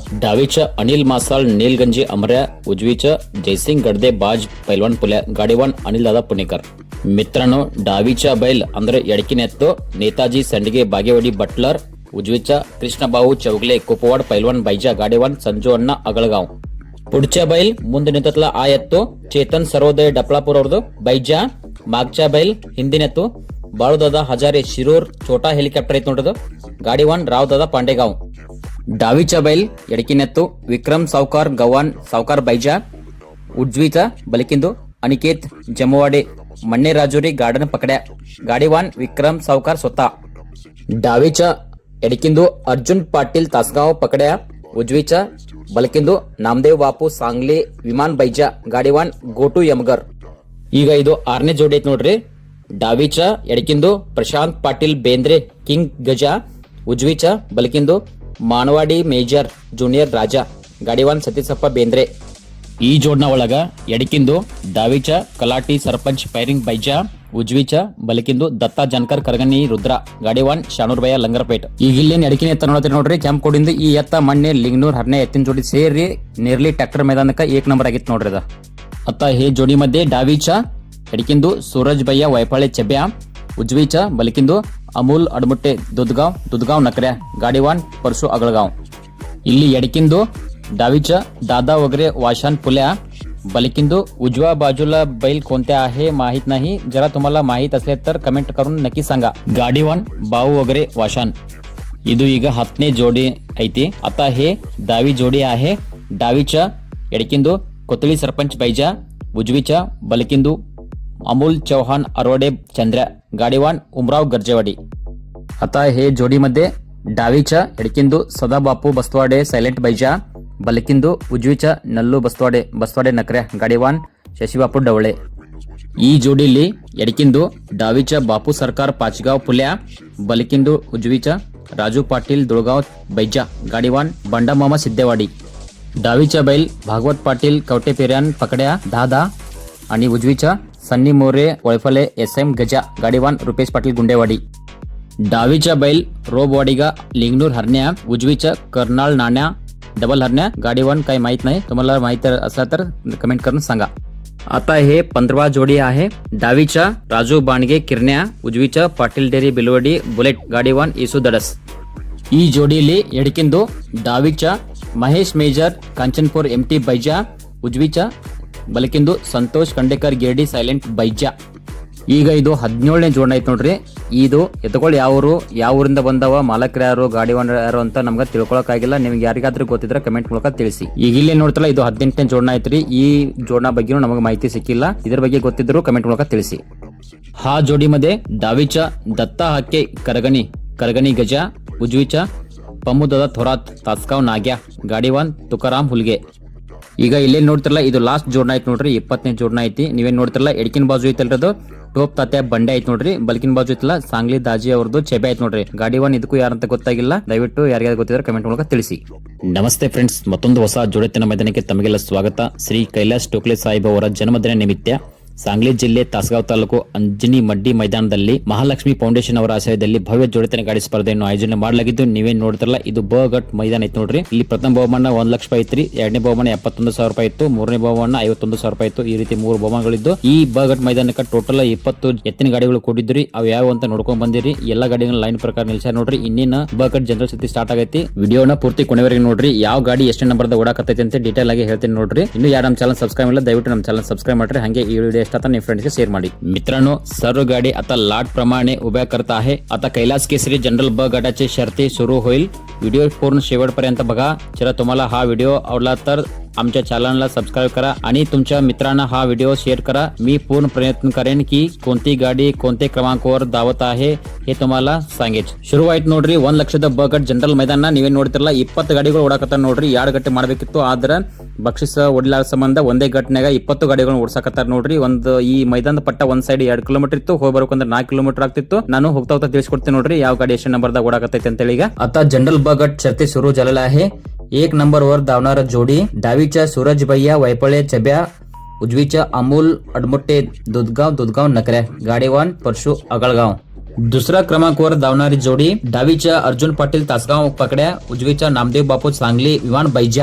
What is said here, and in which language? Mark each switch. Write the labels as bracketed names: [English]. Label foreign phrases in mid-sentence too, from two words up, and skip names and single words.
[Marathi] डावीच्या अनिल मासाळ नीलगंजी अमऱ्या, उजवीच्या जयसिंग गडदे बाज पैलवान पुल्या, गाडीवान अनिल दादा पुणेकर। मित्रांनो, डावीच्या बैल अंदर ಎಡಕಿನೆತ್ತು नेताजी संडगे बागेवाडी बटलर, उजवीच्या कृष्णभाऊ चौगले कुपवाड पैलवान बैजा, गाडीवान संजू अण्णा अगळगाव। पुढच्या बैल [Kannada] ಮುಂದೆ ನಿಂತತ್ಲ ಆ ಎತ್ತು ಚೇತನ್ ಸರ್ವೋದಯ ಡಪ್ಲಾಪುರ ಅವ್ರದ್ದು ಬೈಜಾ। [Marathi] मागच्या बैल [Kannada] ಹಿಂದಿನ ಎತ್ತು ಬಾಳುದಾದ ಹಜಾರೆ ಶಿರೂರ್ छोटा हेलिकॉप्टर ಐತ್ ನೋಡ್ರದು, [Marathi] गाडीवान रावदादा पांडेगाव। डावीच्या बैल ಎಡಕಿನೆತ್ತು विक्रम सावकार गव्हाण सावकार बैजा, उजवीचा बलकिंदू अनिकेत जमवाडे मन्ने राजुरी गार्डन पकड्या, गाडीवान विक्रम सावकार स्वतः। डावीच्या ಎಡಕಿಂದು अर्जुन पाटील तासगाव पकड्या, उजवीच्या बलकिंदू नामदेव बापू सांगली विमान बैजा, गाडीवान गोटू यमगर। [Kannada] ಈಗ ಇದು ಆರನೇ ಜೋಡಿ ಐತ್ ನೋಡ್ರಿ। [Marathi] डावीच्या ಎಡಕಿಂದು प्रशांत पाटील बेंद्रे किंग गजा, उजवीच्या बलकिंदू मानवाडी मेजर जूनियर राजा, गाडीवान सतीसप्ಪ बेंद्रे। [Kannada] ಈ ಜೋಡ್ನ ಒಳಗ ಎಡಕಿಂದು [Marathi] डावीच्या कलाटी सरपंच पैरिंग बैजा, उजवीच्या बलकिंदू दत्ता जानकर करगणी रुद्रा, गाडीवान शानूरबಯ್ಯ ಲಂಗರಪೇಟ್। [Kannada] ಈಗ ಇಲ್ಲೇನ್ ಎಡಕಿನ ಎತ್ತ ನೋಡ್ತೀರಿ ನೋಡ್ರಿ, ಕ್ಯಾಂಪ್ ಕೋಡಿಂದ ಈ ಎತ್ತ ಮೊನ್ನೆ लिंगनूर हरणे ಎತ್ತಿನ ಜೋಡಿ ಸೇರಿ नेरली ट्रॅक्टर मैदानಕ್ಕೆ 1 नंबर ಆಗಿತ್ತು ನೋಡ್ರಿ ಅದ। [Marathi] आता हे जोडीमध्ये डावीच्या ಎಡಕಿಂದು सूरजभಯ್ಯ वैफाळे चेब्या, उजवीच्या बलकिंदू अमूल अडमुट्टे दुधगाव नकऱ्या, गाडीवान परसू अगळगाव। ಇಲ್ಲಿ ಎಡಕಿಂದು डावीच्या दादा वगैरे वाशान पुल्या, बलकिंदू उजव्या बाजूला बैल कोणत्या आहे माहित नाही, जरा तुम्हाला माहित असले तर कमेंट करून नक्की सांगा। गाडीवान बाऊ वगैरे वाशान। [Kannada] ಇದು ಈಗ 10ನೇ ಜೋಡಿ ಐತಿ। [Marathi] आता हे डावी जोडी आहे। डावीच्या ಎಡಕಿಂದು कोतळी सरपंच बैजा, उजवीच्या बलकिंदू अमोल चौहान अरवडे चंद्र, गाडीवान उमराव गरजेवाडी। आता हे जोडीमध्ये डावीच्या ಎಡಕಿಂದು सदाबापू बस्तवाडे सायलेंट बैजा, बलकिंदू उजवीच्या नल्लू बस्तवाडे नकऱ्या, गाडीवान शशिबापू डवळे। [Kannada] ಈ ಜೋಡಿಲಿ ಎಡಕಿಂದು [Marathi] डावीच्या बापू सरकार पाचगाव पुल्या, बलकिंदू उजवीच्या राजू पाटील दुळगाव बैजा, गाडीवान बंडामामा सिद्धेवाडी। डावीच्या बैल भागवत पाटील कवटेपेऱ्यान पकड्या दादा आणि उजवीच्या सन्नी मोरे वळफले SM गजा, गाडीवान रुपेश पाटील गुंडेवाडी। डावीच्या बैल रोबवाडीगा लिंगनूर हरण्या, उजवीच्या कर्नाळ नाण्या डबल हरण्या, गाडीवान काही माहित नाही, तुम्हाला माहित असला तर कमेंट करून सांगा। आता हे 15वा जोडी आहे। डावीच्या राजू बाणगे किरण्या, उजवीच्या पाटील डेरी बिलवडी बुलेट, गाडीवान येसू दडस। [Kannada] ಈ ಜೋಡಿಯಲ್ಲಿ ಎಡಕಿಂದು [Marathi] डावीच्या महेश मेजर कांचनपूर MT बैजा, उजवीच्या बलकिंदू संतोष खंडेकर गिरडी ಸೈಲೆಂಟ್ बैजा। [Kannada] ಈಗ ಇದು 17ನೇ ಜೋಡಿ ಐತ್ ನೋಡ್ರಿ। ಇದು ಎತ್ತುಗಳು ಯಾವ ಊರಿಂದ ಬಂದವ, ಮಾಲಕರು ಯಾರು, ಗಾಡಿವಾನ್ ಯಾರು ಅಂತ ನಮ್ಗೆ ತಿಳ್ಕೊಳಕಾಗಿಲ್ಲ। ನಿಮ್ಗೆ ಯಾರಿಗಾದ್ರೂ ಗೊತ್ತಿದ್ರೆ ಕಮೆಂಟ್ ಮೂಲಕ ತಿಳಿಸಿ। ಈಗ ಇಲ್ಲೇ ನೋಡ್ತಲ್ಲ ಇದು 18ನೇ ಜೋಡಣ ಐತ್ರಿ। ಈ ಜೋಡಣ ಬಗ್ಗೆ ನಮಗೆ ಮಾಹಿತಿ ಸಿಕ್ಕಿಲ್ಲ, ಇದ್ರ ಬಗ್ಗೆ ಗೊತ್ತಿದ್ರು ಕಮೆಂಟ್ ಮೂಲಕ ತಿಳಿಸಿ। [Marathi] हा जोडीमध्ये डावीच्या दत्ता हक्के करगणी गजा, उजवीच्या पम्मुदादा थोरात तासगाव नाग्या, गाडीवान तुकाराम ಹುಲ್ಗೆ। [Kannada] ಈಗ ಇಲ್ಲೇ ನೋಡ್ತಿರಲ್ಲ ಇದು ಲಾಸ್ಟ್ ಜೋಡಣ ಐತ್ ನೋಡ್ರಿ, 20ನೇ ಜೋಡಣ ಐತಿ। ನೀವೇನ್ ನೋಡ್ತಿರಲ್ಲ ಎಡಕಿನ ಬಾಜು ಐತಲ್ರದು ಟೋಪ್ ತಾತ್ಯ ಬಂಡೆ ಐತ್ ನೋಡ್ರಿ, ಬಲಕಿನ ಬಾಜು ಐತಲ್ಲ ಸಾಂಗ್ಲಿ ದಾಜಿ ಅವ್ರದ್ದು ಚೆಬೆ ಐತ್ ನೋಡ್ರಿ। ಗಾಡಿವಾನ್ ಇದಕ್ಕೂ ಯಾರಂತ ಗೊತ್ತಾಗಿಲ್ಲ, ದಯವಿಟ್ಟು ಯಾರಿಗಾದ್ರು ಗೊತ್ತಿದ್ರೆ ಕಮೆಂಟ್ ಮೂಲಕ ತಿಳಿಸಿ। ನಮಸ್ತೆ ಫ್ರೆಂಡ್ಸ್, ಮತ್ತೊಂದು ಹೊಸ ಜೋಡೆತ್ತಿನ ಮೈದಾನಕ್ಕೆ ತಮಗೆಲ್ಲ ಸ್ವಾಗತ। ಶ್ರೀ ಕೈಲಾಸ್ ಟೋಕ್ಲೆ ಸಾಹೇಬ್ ಅವರ ಜನ್ಮದಿನ ನಿಮಿತ್ತ [Marathi] सांगली जिल्हे [Kannada] तासगाव तालೂಕು अंजनी मड्डी मैदानದಲ್ಲಿ ಮಹಾಲಕ್ಷ್ಮಿ ಫೌಂಡೇಶನ್ ಅವರ ಆಶ್ರಯದಲ್ಲಿ ಭವ್ಯ ಜೋಡೆತ್ತಿನ ಗಾಡಿ ಸ್ಪರ್ಧೆಯನ್ನು ಆಯೋಜನೆ ಮಾಡಲಾಗಿದ್ದು, ನೀವೇನ್ ನೋಡ್ತಿರಲ್ಲ ಇದು ಬ ಗಟ್ ಮೈದಾನ ಐತ್ ನೋಡ್ರಿ। ಇಲ್ಲಿ ಪ್ರಥಮ ಬಹುಮಾನ 1 ಲಕ್ಷ ರೂಪಾಯಿ ಐತ್ರಿ, ಎರಡನೇ ಬಹುಮಾನ 71,000 ರೂಪಾಯಿ ಇತ್ತು, ಮೂರನೇ ಬಹುಮಾನ 51,000 ರೂಪಾಯಿ ಇತ್ತು। ಈ ರೀತಿ 3 ಬಹುಮಾನಗಳಿದ್ದು ಈ ಬ ಗಟ್ ಮೈದಾನಕ್ಕೆ ಟೋಟಲ್ 20 ಎತ್ತಿನ ಗಾಡಿಗಳು ಕೊಟ್ಟಿದ್ರಿ। ಅವು ಯಾವ ಅಂತ ನೋಡ್ಕೊಂಡ್ ಬಂದಿರಿ, ಎಲ್ಲಾ ಗಾಡಿಗಳನ್ನ ಲೈನ್ ಪ್ರಕಾರ ನಿಲ್ಸಾರ ನೋಡ್ರಿ। ಇನ್ನೇನ ಬ ಗಟ್ ಜನರಲ್ ಸತಿ ಸ್ಟಾರ್ಟ್ ಆಗೈತಿ। ವಿಡಿಯೋನ ಪೂರ್ತಿ ಕೊನೆವರೆಗೆ ನೋಡ್ರಿ, ಯಾವ ಗಾಡಿ ಎಷ್ಟನೇ ನಂಬರ್ದ ಓಡಾಕತ್ತೈತಿ ಅಂತ ಡೀಟೇಲ್ ಆಗಿ ಹೇಳ್ತೀನಿ ನೋಡ್ರಿ। ಇನ್ನು ಯಾರು ನಮ್ಮ ಚಾನಲ್ ಸಬ್ಸ್ಕ್ರೈಬ್ ಇಲ್ಲ ದಯವಿಟ್ಟು ನಮ್ಮ ಚಾನಲ್ ಸಬ್ಸ್ಕ್ರೈಬ್ ಮಾಡ್ರಿ, हागे ಈ ವಿಡಿಯೋ ಇಷ್ಟ आता ನಿಮ್ಮ ಫ್ರೆಂಡ್ಸ್ಗೆ शेअर ಮಾಡಿ। [Marathi] मित्रांनो, सर्व गाडी आता लाट प्रमाणे उभ्या करत आहे। आता कैलास केसरी जनरल ब गटाची शर्ती सुरू होईल। व्हिडिओ पूर्ण शेवटपर्यंत बघा। जर तुम्हाला हा व्हिडिओ आवडला तर आमच्या चॅनलला सबस्क्राईब करा आणि तुमच्या मित्रांना हा व्हिडिओ शेअर करा. मी पूर्ण प्रयत्न करेन की कोणती गाडी कोणत्या क्रमांकावर धावत आहे हे तुम्हाला सांगेन. [Kannada] ಶುರುವಾಯ್ತು ನೋಡ್ರಿ 1 ಲಕ್ಷದ ಬಗಟ್ ಜನರಲ್ ಮೈದಾನ. ನೀವೇನ್ ನೋಡ್ತಿರಲ್ಲ 20 ಗಾಡಿಗಳು ಓಡಾಕತ್ತಾರ ನೋಡ್ರಿ. 2 ಗಂಟೆ ಮಾಡಬೇಕಿತ್ತು, ಆದ್ರೆ ಬಕ್ಷಿಸ ಒಡ್ಲಾರ ಸಂಬಂಧ ಒಂದೇ ಗಂಟೆನಾಗ 20 ಗಾಡಿಗಳನ್ನ ಓಡಿಸಾಕತ್ತಾರ ನೋಡ್ರಿ. ಒಂದು ಈ ಮೈದಾನದ ಪಟ್ಟ ಒಂದ್ ಸೈಡ್ 2 ಕಿಲೋಮೀಟರ್ ಇತ್ತು, ಹೋಗಿ ಬರ್ಬೇಕಂದ್ರೆ 4 ಕಿಲೋಮೀಟರ್ ಆಗ್ತಿತ್ತು. ನಾನು ಹೋಗ್ತಾ ತಿಳಿಸ್ಕೊಡ್ತೀನಿ ನೋಡ್ರಿ ಯಾವ ಗಾಡಿ ಎಷ್ಟು ನಂಬರ್ದಾಗ ಓಡಾಕತ್ತೈತೆ ಅಂತ ಹೇಳಿ. [Marathi] ಈಗ आता जनरल ब गट शर्ती सुरू झालेला आहे. 1 नंबरवर धावणारा जोडी डावीच्या सूरज भैया वैपळे चब्या, उजवीच्या अमोल अडमुट्टे दुधगाव नकऱ्या, गाडीवान परशु अगळगाव. दुसऱ्या क्रमांकावर धावणारी जोडी डावीच्या अर्जुन पाटील तासगाव पकड्या, उजवीच्या नामदेव बापू सांगली विमान बैजा.